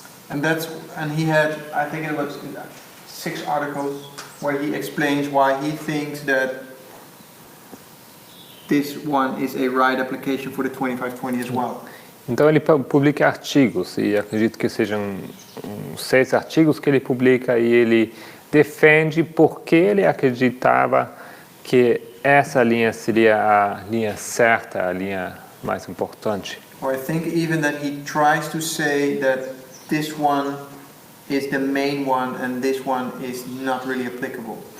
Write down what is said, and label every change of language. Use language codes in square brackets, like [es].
[en] And he had, I think it was 6 articles where he explains why he thinks that this one is a right application for the 2520 as well. [pt] Então ele publica artigos, e acredito que sejam 6 artigos que ele publica, e ele defende porque ele acreditava que essa linha seria a linha certa, a linha mais importante. [en] Or I think even that he tries to say that this one is the main one and this one is not really applicable.